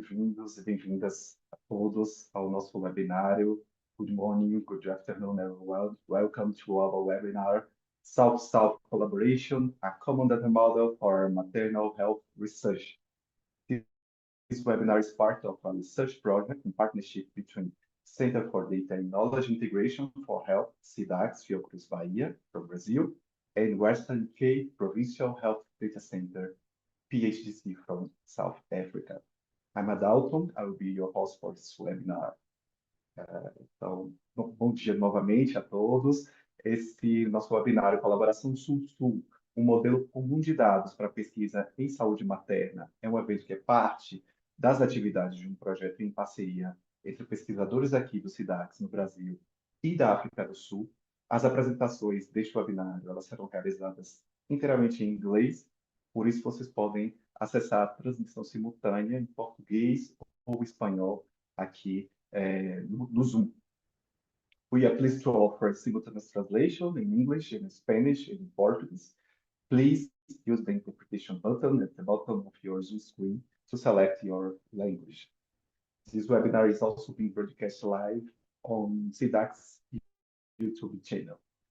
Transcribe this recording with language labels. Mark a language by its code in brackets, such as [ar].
[pt] bem-vindos e bem-vindas a todos ao nosso webinário. [en] Good morning, good afternoon, everyone. Welcome to our webinar, South-South Collaboration, a Common Data Model for Maternal Health Research. This webinar is part of a research project in partnership between Center for Data and Knowledge Integration for Health, Cidacs, Fiocruz Bahia, from Brazil, and Western Cape Provincial Health Data Center, PHDC, from South Africa. I'm Adalton, I will be your host for this webinar. [pt] Então, bom dia novamente a todos. Esse nosso webinário, Colaboração Sul-Sul, um modelo comum de dados para pesquisa em saúde materna, é um evento que é parte das atividades de um projeto em parceria entre pesquisadores aqui do Cidacs, no Brasil, e da África do Sul. As apresentações deste webinário, elas serão realizadas inteiramente em inglês, por isso vocês podem acessar a transmissão simultânea em português ou espanhol aqui no Zoom. [en] We are pleased to offer simultaneous translation in English, in Spanish, and in Portuguese. Please use the interpretation button at the bottom of your Zoom screen to select your language. This webinar is also being broadcast live on Cidacs YouTube channel.